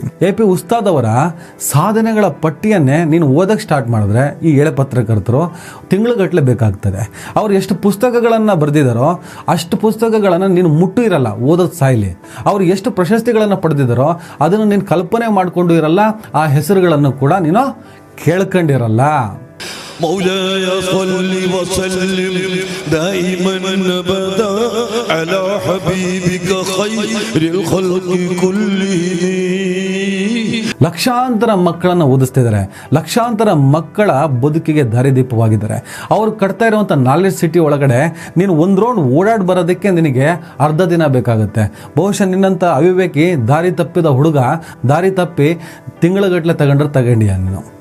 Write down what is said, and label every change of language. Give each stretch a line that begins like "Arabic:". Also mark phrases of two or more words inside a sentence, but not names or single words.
Kannada: AP ಉಸ್ತಾದ್ ಅವರ ಸಾಧನೆಗಳ ಪಟ್ಟಿಯನ್ನೇ ನೀನು ಓದಕ್ಕೆ ಸ್ಟಾರ್ಟ್ ಮಾಡಿದ್ರೆ ಈ ಎಳೆ ಪತ್ರಕರ್ತರು ತಿಂಗಳುಗಟ್ಟಲೆ ಬೇಕಾಗ್ತದೆ. ಅವ್ರು ಎಷ್ಟು ಪುಸ್ತಕಗಳನ್ನು ಬರೆದಿದ್ದಾರೋ ಅಷ್ಟು ಪುಸ್ತಕಗಳನ್ನು ನೀನು ಮುಟ್ಟು ಇರಲ್ಲ, ಓದೋದು ಸಾಯ್ಲಿ. ಅವ್ರು ಎಷ್ಟು ಪ್ರಶಸ್ತಿಗಳನ್ನು ಪಡೆದಿದ್ದಾರೋ ಅದನ್ನು ನೀನು ಕಲ್ಪನೆ ಮಾಡಿಕೊಂಡು ಇರಲ್ಲ, ಆ ಹೆಸರುಗಳನ್ನು ಕೂಡ ನೀನು ಕೇಳ್ಕೊಂಡಿರಲ್ಲ.
Arabic: مولاي صل وسلم دائما ابدا على حبيبك خير الخلق كلهم.
Kannada: ಲಕ್ಷಾಂತರ ಮಕ್ಕಳನ್ನು ಓದಿಸ್ತಿದ್ದಾರೆ, ಲಕ್ಷಾಂತರ ಮಕ್ಕಳ ಬದುಕಿಗೆ ದಾರಿದೀಪವಾಗಿದ್ದಾರೆ. ಅವ್ರು ಕಟ್ತಾ ಇರುವಂಥ ನಾಲೆಡ್ಜ್ ಸಿಟಿ ಒಳಗಡೆ ನೀನು ಒಂದು ರೌಂಡ್ ಓಡಾಡಿ ಬರೋದಕ್ಕೆ ನಿನಗೆ ಅರ್ಧ ದಿನ ಬೇಕಾಗುತ್ತೆ. ಬಹುಶಃ ನಿನ್ನಂಥ ಅವಿವೇಕಿ ದಾರಿ ತಪ್ಪಿದ ಹುಡುಗ ದಾರಿ ತಪ್ಪಿ ತಿಂಗಳುಗಟ್ಟಲೆ ತಗೊಂಡಿಯ ನೀನು.